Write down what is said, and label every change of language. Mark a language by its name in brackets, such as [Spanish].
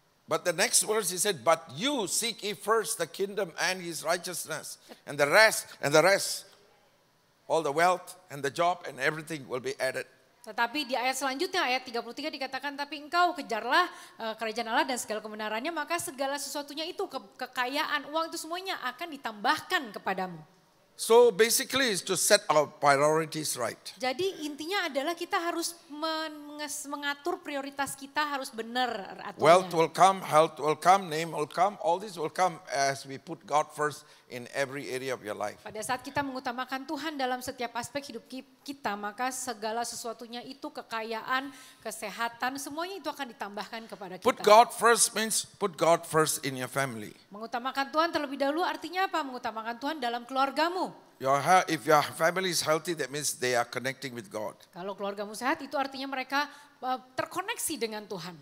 [English] But the next verse he said, but you seek ye first the kingdom and his righteousness, and the rest, all the wealth and the job and everything will be added. [Indonesian] Tetapi di ayat selanjutnya, ayat 33 dikatakan, tapi engkau kejarlah kerajaan Allah dan segala kebenarannya, maka segala sesuatunya itu, kekayaan, uang itu semuanya akan ditambahkan kepadamu. [English] So basically is to set our priorities right. [Indonesian] Jadi intinya adalah kita harus mengatur prioritas kita harus benar aturnya. [English] Wealth will come, health will come, name will come, all this will come as we put God first in every area of your life. [Indonesian] Pada saat kita mengutamakan Tuhan dalam setiap aspek hidup kita, maka segala sesuatunya itu, kekayaan, kesehatan, semuanya itu akan ditambahkan kepada kita. [English] Put God first means put God first in your family. [Indonesian] Mengutamakan Tuhan terlebih dahulu artinya apa? Mengutamakan Tuhan dalam keluargamu. [English] If your family is healthy, that means they are connecting with God. [Indonesian] Kalau keluargamu sehat, itu artinya mereka terkoneksi dengan Tuhan.